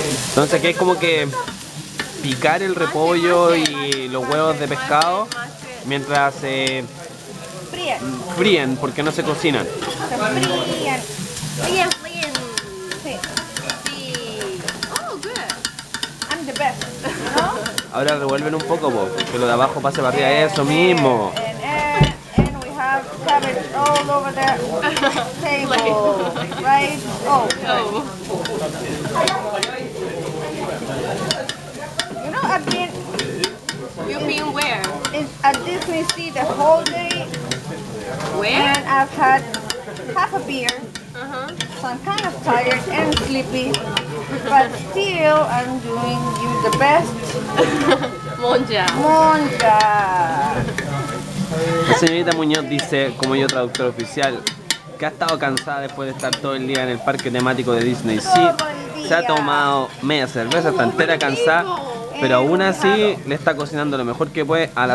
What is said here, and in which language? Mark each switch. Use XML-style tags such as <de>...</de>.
<es>Entonces aquí es como que picar el repollo y los huevos de pescado mientras se Fríen. fríen, porque no se cocinan. Se fríen. Fliehen, fliehen. Sí. Sí.</es> <en>Oh, good. I'm the best.</en> <es>¿No? Ahora revuelven un poco, que lo de abajo pase para arriba, eso mismo.</es> <en>And we have cabbage all over the table. Right? Oh. Oh. You know, I've been You've been where? at Disney Sea the whole day, Where? and I've had half a beer, Uh-huh. so I'm kind of tired and sleepy, but still I'm doing you the best. Monja. Monja.</en> <es>La señorita Muñoz dice, como yo traductor oficial, que ha estado cansada después de estar todo el día en el parque temático de Disney Sea. Se ha tomado media cerveza, está entera cansada, pero aún así le está cocinando lo mejor que puede a la</es>